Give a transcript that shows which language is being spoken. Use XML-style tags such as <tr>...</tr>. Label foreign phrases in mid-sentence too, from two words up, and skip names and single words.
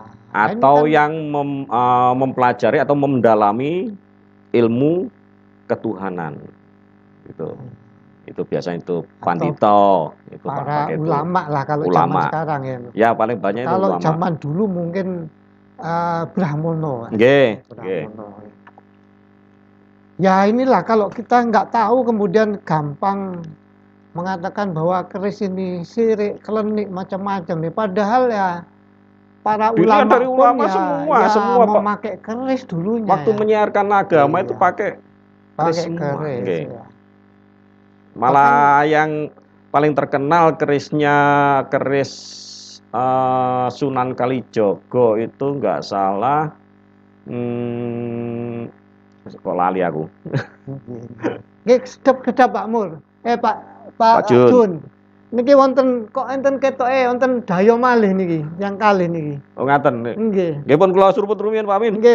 <id>Atau ini kan yang mempelajari atau mendalami ilmu ketuhanan. Itu biasanya itu pandito, itu para pakai itu. ulama lah kalau Ulama. zaman sekarang ya. Ya paling banyak itu Kalau ulama. zaman dulu mungkin Brahmono.</id> <jv>Nggih, nggih.</jv> <id>Brahmono. Ya inilah kalau kita nggak tahu kemudian gampang mengatakan bahwa keris ini syirik, klenik macam-macam ya. Padahal ya para Dilihat ulama dari pun ulama ya, semua, Pak. memakai keris dulunya. Waktu ya. menyiarkan agama Iya. itu pakai keris Pakai semua. keris. Nggih. Ya. Malah yang paling terkenal kerisnya keris Sunan Kalijogo itu nggak salah,</id> <jv>kok lali aku.</jv> <id>Nggih, sedap Pak Mur. Pak Pak Jun. Jun.</id> <jv>Niki wonten kok enten ketoke wonten daya malih niki, yang kalih niki. Oh ngaten. Nggih. Nggih pun kula surput rumiyin Pak Min.</jv>